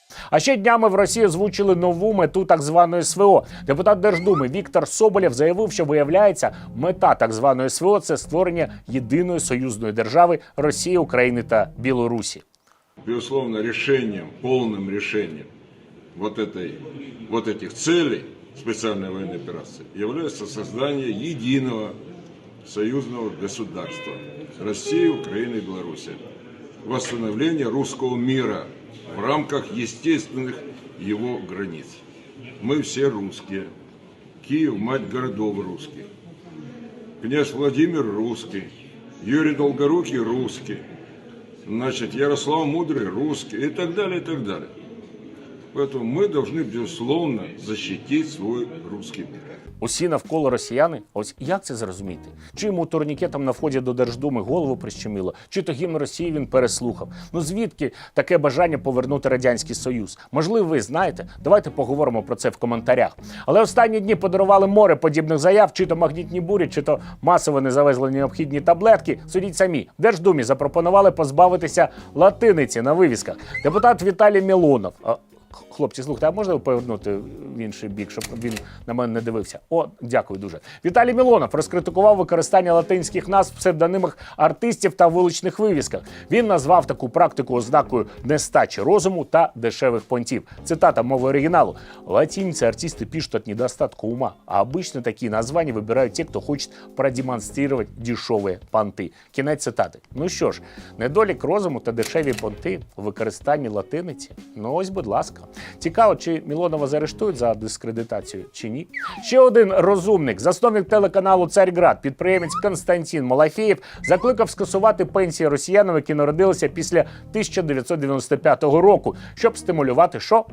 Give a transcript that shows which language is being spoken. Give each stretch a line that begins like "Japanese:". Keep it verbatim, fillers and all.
Ukrainian: А ще днями в Росії озвучили нову мету так званої ес ве о. Депутат Держдуми Віктор Соболєв заявив, що, виявляється, мета так званої ес ве о – це створення єдиної союзної держави Росії, України та Білорусі.
Russian: Безусловно, решением, полным решением вот этой, вот этих целей специальной военной операции является создание единого союзного государства России, Украины и Беларуси. Восстановление русского мира в рамках естественных его границ. Мы все русские. Киев – мать городов русских. Князь Владимир – русский. Юрий Долгорукий – русский. Значит, Ярослав Мудрый – русский. И так далее, и так далее. Поэтому мы должны, безусловно, защитить свой русский мир.
Ukrainian: Усі навколо росіяни? Ось як це зрозуміти? Чи йому турнікетом на вході до Держдуми голову прищемило? Чи то гімн Росії він переслухав? Ну звідки таке бажання повернути Радянський Союз? Можливо, ви знаєте? Давайте поговоримо про це в коментарях. Але останні дні подарували море подібних заяв, чи то магнітні бурі, чи то масово не завезли необхідні таблетки. Судіть самі. Держдумі запропонували позбавитися латиниці на вивісках. Депутат Віталій Мілонов... Хлопці, слухайте, а можна повернути в інший бік, щоб він на мене не дивився? О, дякую дуже. Віталій Мілонов розкритикував використання латинських назв в псевдонимах артистів та вуличних вивісках. Він назвав таку практику ознакою нестачі розуму та дешевих понтів. Цитата мови оригіналу.
Russian: «Латинцы, артисты пишут от недостатка ума, а обычно такие названия выбирают те, кто хочет продемонстрировать дешевые понты».
Ukrainian: Кінець цитати. Ну що ж, недолік розуму та дешеві понти в використанні латиниці? Ну ось, будь ласка. Цікаво, чи Мілонова заарештують за дискредитацію, чи ні? Ще один розумник, засновник телеканалу «Царьград», підприємець Константин Малафєєв, закликав скасувати пенсії росіянам, які народилися після тисяча дев'ятсот дев'яносто п'ятого року, щоб стимулювати, що?